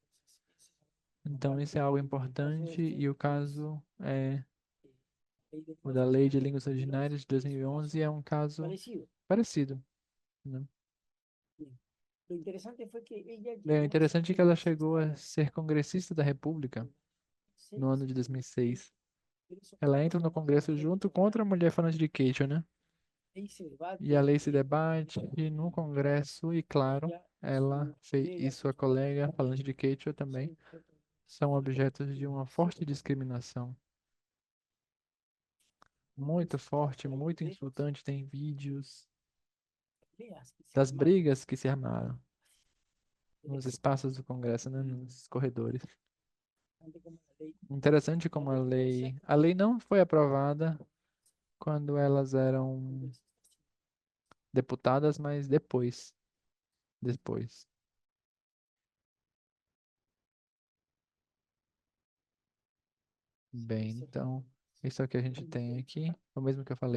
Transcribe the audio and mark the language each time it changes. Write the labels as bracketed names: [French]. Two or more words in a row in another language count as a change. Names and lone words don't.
[Portuguese] Então, isso é algo importante e o caso é o da Lei de Línguas Originárias de 2011 é um caso parecido. parecido, né? [Spanish] Lo interesante fue que ella [Portuguese] Bem, o [Spanish] llegó a [Portuguese] interessante é que ela chegou a ser congressista da República [Spanish] ser [Portuguese] no ano de 2006. [Spanish] Congreso [Portuguese] Ela entra no Congresso junto contra a mulher falante de Quechua, né? [Spanish] y se debate [Portuguese] E a lei se debate no Congresso e, claro, [Spanish] ella, [Portuguese] ela [Spanish] su [Portuguese] fez, [Spanish] colega, [Portuguese] e sua colega falante de Quechua também [Spanish] son [Portuguese] são objetos de uma forte discriminação. Muito forte, muito insultante. Tem vídeos [Spanish] peleas que se [Portuguese] das [Spanish] armaron [Portuguese] brigas que se armaram nos espaços do Congresso, né? Nos corredores. [Spanish] bastante como la ley [Portuguese] Interessante como a lei não foi aprovada quando elas eram deputadas, mas depois. Bem, então, isso é o que a gente tem aqui, o mesmo que eu falei.